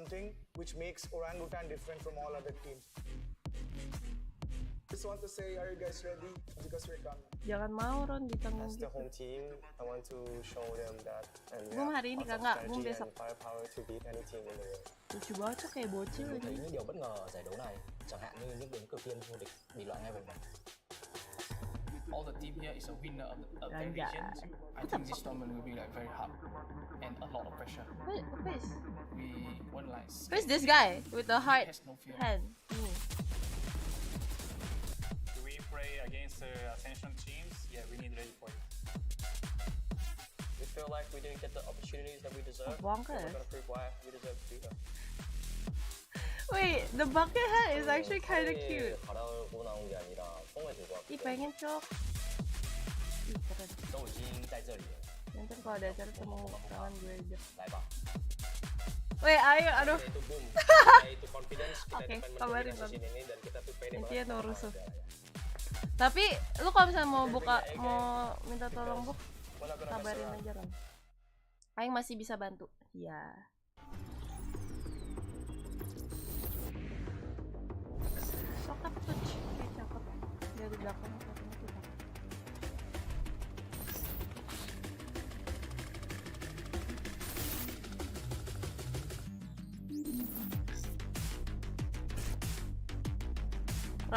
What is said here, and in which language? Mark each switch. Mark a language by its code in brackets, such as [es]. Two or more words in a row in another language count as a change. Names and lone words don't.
[en] something which makes orangutan different from all other teams. Just want to say, are you guys ready? Because we're coming. [id] Jangan mau Ron ditanggung [en] As the [id] gitu. [en] home team, I want to show them that and we [id] Gum [en] have [id] hari ini [en] lots of [id] kagak, gum [en] strategy [id] besok. [en] and firepower to beat any team in the world. [id] Lucu banget tuh kayak bocil [vi] Tôi thấy [id] ini. [vi] những điều bất ngờ ở giải đấu này, chẳng hạn như những ứng cử viên vô địch bị loại ngay vòng bảng. [en] All the team here is a winner of their [id] Ganja. [en] regions. I think this tournament will be like very hard and a lot of pressure. We won't like Who's this guy with the heart has no fear. hand? Do we play against Ascension teams? Yeah, we need ready for it. We feel like we didn't get the opportunities that we deserve. Bonkers. We're gonna prove why we deserve to be here. Wait, the bucket hat is actually kind of cute. [ko] 바라고 나온 게 아니라 뽕을 들고 왔기 [id] Ih, [ko] 때문에 [id] pengen cok. Ih, keren. [zh] 都已经在这里了， [id] Nanti kalau ada acara temu tangan gue aja. [zh] 来吧。 [en] Wait, [id] ayo, aduh. Itu boom, kita itu confidence, kita Oke, depan kabarin, mendominasi scene ini dan kita tuh pede Intinya banget. no rusuh. Tapi lu kalau misalnya mau buka, mau minta tolong buk, [en] We're not gonna mess [id] kabarin [en] around. [id] aja Ron. Aing masih bisa bantu. Iya. Sokap tuh, kayak cakep. Dari belakang katanya tuh cakep. Ron.